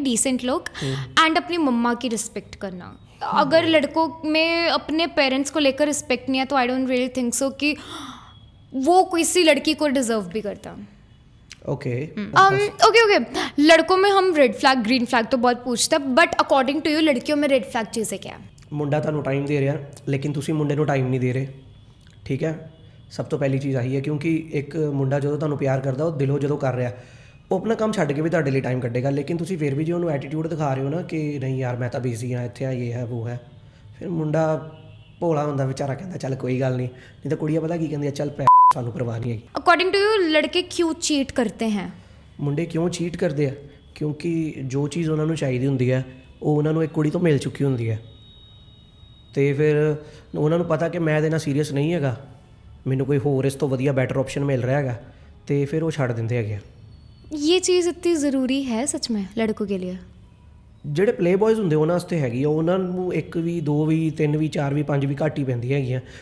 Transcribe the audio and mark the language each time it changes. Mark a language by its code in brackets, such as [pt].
[hi] Decent look and अपनी मम्मा की respect करना. अगर लड़कों में अपने पेरेंट्स को लेकर रिस्पेक्ट नहीं है तो [en] I don't really think so [hi] कि वो किसी लड़की को डिजर्व भी करता. [en] Okay okay. [hi] लड़कों में हम रेड फ्लैग ग्रीन फ्लैग तो बहुत पूछते हैं, [en] but according to you [hi] लड़कियों में रेड फ्लैग चीज़ें क्या है? [pa] ਮੁੰਡਾ ਤੁਹਾਨੂੰ ਟਾਈਮ ਦੇ ਰਿਹਾ ਲੇਕਿਨ ਤੁਸੀਂ ਮੁੰਡੇ ਨੂੰ ਟਾਈਮ ਨਹੀਂ ਦੇ ਰਹੇ. ਠੀਕ ਹੈ, ਸਭ ਤੋਂ ਪਹਿਲੀ ਚੀਜ਼ ਆਹੀ ਹੈ, ਕਿਉਂਕਿ ਇੱਕ ਮੁੰਡਾ ਜਦੋਂ ਤੁਹਾਨੂੰ ਪਿਆਰ ਕਰਦਾ ਉਹ ਦਿਲੋਂ ਜਦੋਂ ਕਰ ਰਿਹਾ ਉਹ ਆਪਣਾ ਕੰਮ ਛੱਡ ਕੇ ਵੀ ਤੁਹਾਡੇ ਲਈ ਟਾਈਮ ਕੱਢੇਗਾ, ਲੇਕਿਨ ਤੁਸੀਂ ਫਿਰ ਵੀ ਜੇ ਉਹਨੂੰ ਐਟੀਟਿਊਡ ਦਿਖਾ ਰਹੇ ਹੋ ਨਾ ਕਿ ਨਹੀਂ ਯਾਰ ਮੈਂ ਤਾਂ ਬਿਜ਼ੀ ਹਾਂ, ਇੱਥੇ ਆ ਇਹ ਹੈ ਉਹ ਹੈ, ਫਿਰ ਮੁੰਡਾ ਭੋਲਾ ਹੁੰਦਾ ਵਿਚਾਰਾ, ਕਹਿੰਦਾ ਚੱਲ ਕੋਈ ਗੱਲ ਨਹੀਂ ਤਾਂ ਕੁੜੀਆਂ ਪਤਾ ਕੀ ਕਹਿੰਦੀਆਂ, ਚੱਲ ਪੈ ਸਾਨੂੰ ਪਰਵਾਹ ਨਹੀਂ ਹੈਗੀ. [en] according to you [hi] लड़के क्यों चीट करते हैं? [pa] ਮੁੰਡੇ ਕਿਉਂ ਚੀਟ ਕਰਦੇ ਆ? ਕਿਉਂਕਿ ਜੋ ਚੀਜ਼ ਉਹਨਾਂ ਨੂੰ ਚਾਹੀਦੀ ਹੁੰਦੀ ਹੈ ਉਹ ਉਹਨਾਂ ਨੂੰ ਇੱਕ ਕੁੜੀ ਤੋਂ ਮਿਲ ਚੁੱਕੀ ਹੁੰਦੀ ਹੈ, ਅਤੇ ਫਿਰ ਉਹਨਾਂ ਨੂੰ ਪਤਾ ਕਿ ਮੈਂ ਇਹਦੇ ਨਾਲ ਸੀਰੀਅਸ ਨਹੀਂ ਹੈਗਾ, ਮੈਨੂੰ ਕੋਈ ਹੋਰ ਇਸ ਤੋਂ ਵਧੀਆ ਬੈਟਰ ਆਪਸ਼ਨ ਮਿਲ ਰਿਹਾ ਹੈਗਾ, ਅਤੇ ਫਿਰ ਉਹ ਛੱਡ ਦਿੰਦੇ ਹੈਗੇ ਆ. [hi] ये चीज़ इतनी ज़रूरी है सच में लड़कों के लिए? [pa] ਜਿਹੜੇ ਪਲੇ ਬॉयਜ਼ ਹੁੰਦੇ ਉਹਨਾਂ ਵਾਸਤੇ ਹੈਗੀ ਆ, ਉਹਨਾਂ ਨੂੰ 1 ਵੀ 2 ਵੀ 3 ਵੀ 4 ਵੀ 5 ਵੀ ਘੱਟ ਹੀ ਪੈਂਦੀਆਂ ਹੈਗੀਆਂ.